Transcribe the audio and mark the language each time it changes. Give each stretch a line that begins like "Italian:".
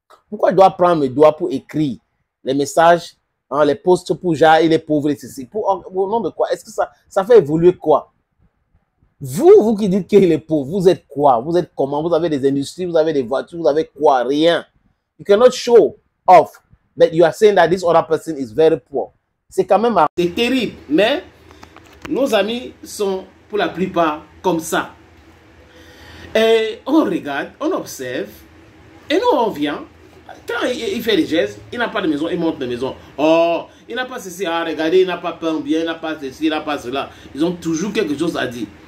French: Pourquoi je dois prendre mes doigts pour écrire les messages, les posts pour genre, il est pauvre et ceci? Au nom de quoi? Est-ce que ça fait évoluer quoi? Vous qui dites qu'il est pauvre, vous êtes quoi? Vous êtes comment? Vous avez des industries, vous avez des voitures, vous avez quoi? Rien.
English: You cannot show off that you are saying that this other person is very poor.
French: C'est quand même... C'est terrible, mais nos amis sont pour la plupart comme ça. Et on regarde, on observe, et nous on vient. Quand il fait des gestes, il n'a pas de maison, il monte de maison. Oh, il n'a pas ceci, regardez, il n'a pas peint bien, il n'a pas ceci, il n'a pas cela. Ils ont toujours quelque chose à dire.